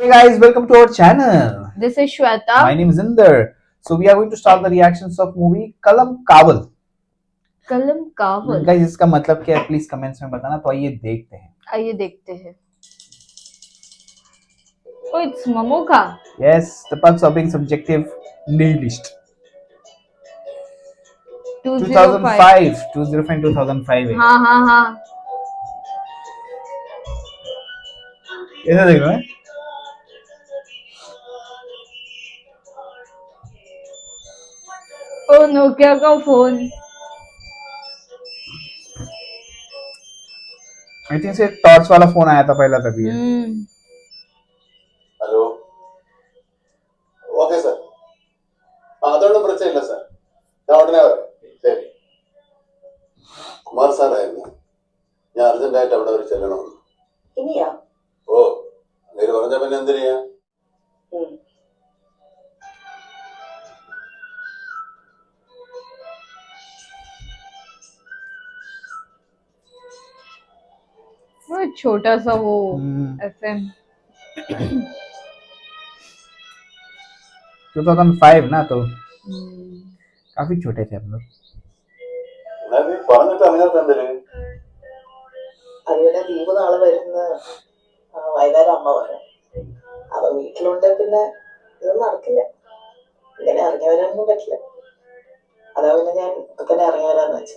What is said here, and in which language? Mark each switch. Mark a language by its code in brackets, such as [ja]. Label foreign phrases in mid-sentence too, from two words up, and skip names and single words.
[en] Hey guys, welcome to our channel. This is Shweta. My name is Inder. So we are going to start the reactions of movie Kalam Kaval. कलम कावल [hi] Guys, इसका मतलब क्या है प्लीज कमेंट्स में बताना. तो आइए देखते हैं. आइए देखते हैं. [en] Oh, it's Momoka. Yes, the parts are being subjective. Nihilist. 2005. [hi] 2005 है. हाँ हाँ हाँ. ऐसा देख रहा है. ओ नोकिया का फोन. [en] I think [hi] से टॉर्च वाला फोन आया था पहला तभी है. [en] hello okay sir [ml] അതൊന്നും പ്രശ്നമില്ല സാർ ഞാൻ ഉടനെ വരാം ശരി കുമാർ സാറായിരുന്നു ഞാൻ അർജന്റായിട്ട് അവിടെ ഒരു ചെല്ലണമെന്ന് ഇനിയാ ഓ അങ്ങനെ പറഞ്ഞ പിന്നെ എന്തിനാ [hi] वो छोटा सा वो FM. 2005 ना तो काफी छोटे थे हम लोग. [ml] പറഞ്ഞിട്ട് അതിനകത്ത് എന്തിന് അതുപോലെ ദീപ് നാളെ വരുന്ന വൈകുന്നേരം അമ്മ വരും. അപ്പൊ വീട്ടിലുണ്ടെ പിന്നെ ഇതൊന്നും നടക്കില്ല. ഇങ്ങനെ ഇറങ്ങി വരാനൊന്നും പറ്റില്ല. അതാ പിന്നെ ഞാൻ ഇപ്പൊ തന്നെ ഇറങ്ങി വരാന്ന് വെച്ചത്.